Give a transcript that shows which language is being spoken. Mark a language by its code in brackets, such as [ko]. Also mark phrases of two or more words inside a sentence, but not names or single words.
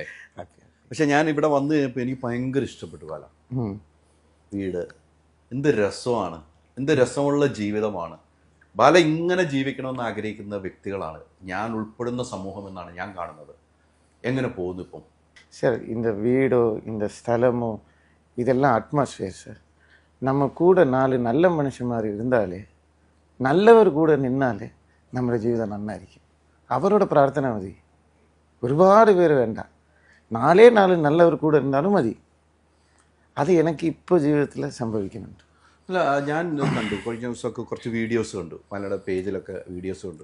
[ml] പക്ഷെ ഞാൻ ഇവിടെ വന്നു കഴിഞ്ഞപ്പോൾ എനിക്ക് ഭയങ്കര ഇഷ്ടപ്പെട്ടു ബാല. വീട് എന്ത് രസമാണ്, എന്ത് രസമുള്ള ജീവിതമാണ്. ബാല ഇങ്ങനെ ജീവിക്കണമെന്ന് ആഗ്രഹിക്കുന്ന വ്യക്തികളാണ് ഞാൻ ഉൾപ്പെടുന്ന സമൂഹം എന്നാണ് ഞാൻ കാണുന്നത്. എങ്ങനെ പോകുന്നു ഇപ്പം? [ta] சார், இந்த வீடோ இந்த ஸ்தலமோ இதெல்லாம் அட்மாஸ்பியர் சார். நம்ம கூட 4 நல்ல மனுஷன் மாதிரி இருந்தாலே, நல்லவர் கூட நின்னாலே [ml] നമ്മുടെ ജീവിതം നന്നായിരിക്കും. അവരോട് പ്രാർത്ഥന മതി, ഒരുപാട് പേര് വേണ്ട. 4 നല്ലവർ കൂടെ இருந்தாலும் മതി. അത് എനിക്ക് ഇപ്പോൾ ജീവിതത്തിൽ സംഭവിക്കുന്നുണ്ട്. അല്ല, ഞാൻ കണ്ടു കഴിഞ്ഞ ദിവസമൊക്കെ കുറച്ച് വീഡിയോസ് കണ്ടു, മലയുടെ പേജിലൊക്കെ വീഡിയോസ് കണ്ടു.